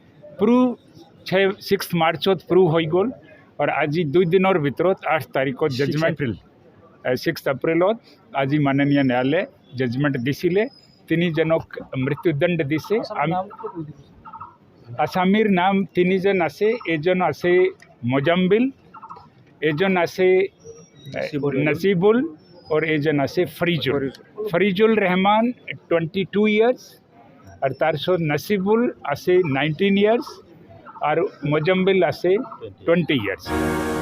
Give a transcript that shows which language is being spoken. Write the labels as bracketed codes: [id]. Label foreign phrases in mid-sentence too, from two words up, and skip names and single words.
[as] 6 মাৰ্চত প্ৰুভ হৈ গ'ল और আজি 2 দিনৰ ভিতৰত 8 তাৰিখত জাজমেণ্ট 6 এপ্ৰিলত আজি মাননীয় ন্যায়ালয়ে জাজমেণ্ট দিছিলে তিনিজনক মৃত্যুদণ্ড দিছে আসামীৰ নাম তিনিজন আছে এজন আছে মোজাম্বিল এজন আছে नसीबुल আৰু এজন আছে फरीजुल रहमान 22 years আৰু তাৰচো নচীবুল আছে 19 years আৰু মোজাম্বিল আছে 20 years